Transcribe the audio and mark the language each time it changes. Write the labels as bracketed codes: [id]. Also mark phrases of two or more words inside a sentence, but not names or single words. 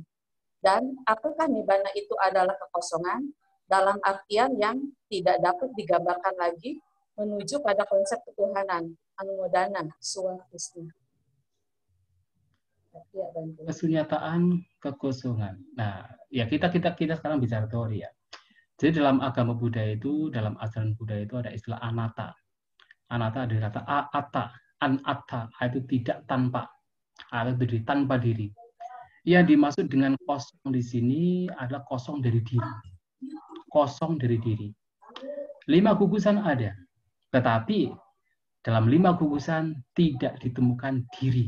[id] Dan apakah nibbana itu adalah kekosongan dalam artian yang tidak dapat digambarkan lagi menuju pada konsep ketuhanan, anumodana, suwa Krishna. Ya, kesunyataan, kekosongan. Nah, ya kita sekarang bicara teori ya. Jadi dalam agama Buddha itu, dalam ajaran Buddha itu ada istilah anatta. Anatta dari kata atta, anatta, itu tidak tanpa, atau diri tanpa diri. Yang dimaksud dengan kosong di sini adalah kosong dari diri. Kosong dari diri. 5 gugusan ada, tetapi dalam 5 gugusan tidak ditemukan diri.